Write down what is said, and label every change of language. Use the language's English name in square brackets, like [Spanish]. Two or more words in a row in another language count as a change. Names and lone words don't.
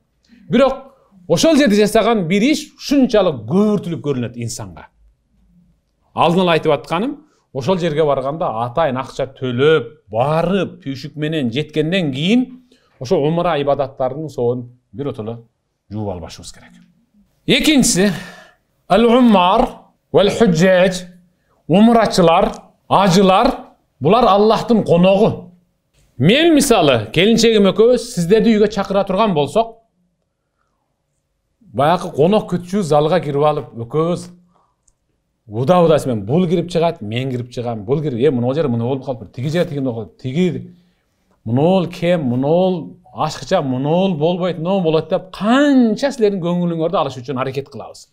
[Kyrgyz] Бирок ошол жерде жасаган бир иш ушунчалык көбүртүлүп көрүнөт инсанга. Алдын ала айтып атканым, ошол жерге барганда атайын акча төлөп, барып, түйшүк менен жеткенден кийин ошо умра ибадаттарынын соон биротоло жууп албашыбыз керек. Экинчиси, [Arabic] العمار والحجاج, [Kyrgyz] умрачылар, ажылар, булар Аллахтын коногу. Мен мисалы, келинчегим экөөбүз сиздерди үйгө чакыра турган болсок, баягы конок күтчү залга кирип алып, экөөбүз уда-удасымен бул кирип чыгат, мен кирип чыгам, бул кирип, мына жер мына болуп калып, тиги жер тиги болуп, тиги мынол кем, мынол ашкыча, мынол болбойт, мынол болот деп канча силердин көңүлүңөрдү алыш үчүн аракет кылабыз.